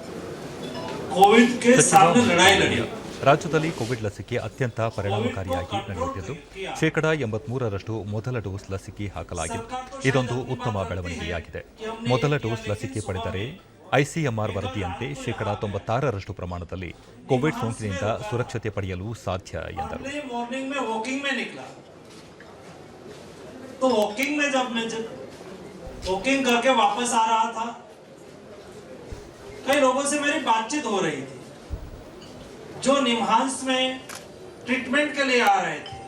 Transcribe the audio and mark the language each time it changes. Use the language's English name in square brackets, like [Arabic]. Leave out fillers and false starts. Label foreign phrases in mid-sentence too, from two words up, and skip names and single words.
[Kannada] ರಾಜ್ಯದಲ್ಲಿ ಕೋವಿಡ್ ಲಸಿಕೆ ಅತ್ಯಂತ ಪರಿಣಾಮಕಾರಿಯಾಗಿ ನಡೆಯುತ್ತಿದ್ದು 83% ಮೊದಲ ಡೋಸ್ ಲಸಿಕೆ ಹಾಕಲಾಗಿದ್ದು ಇದೊಂದು ಉತ್ತಮ ಬೆಳವಣಿಗೆಯಾಗಿದೆ. ಮೊದಲ ಡೋಸ್ ಲಸಿಕೆ ಪಡೆದರೆ ಐಸಿಎಂಆರ್ ವರದಿಯಂತೆ 96% ಪ್ರಮಾಣದಲ್ಲಿ ಕೋವಿಡ್ ಸೋಂಕಿನಿಂದ ಸುರಕ್ಷತೆ ಪಡೆಯಲು ಸಾಧ್ಯ ಎಂದರು. [Hindi] वॉकिंग करके वापस आ रहा था, कई लोगों से मेरी बातचीत हो रही थी जो निम्हांस में ट्रीटमेंट के लिए आ रहे थे.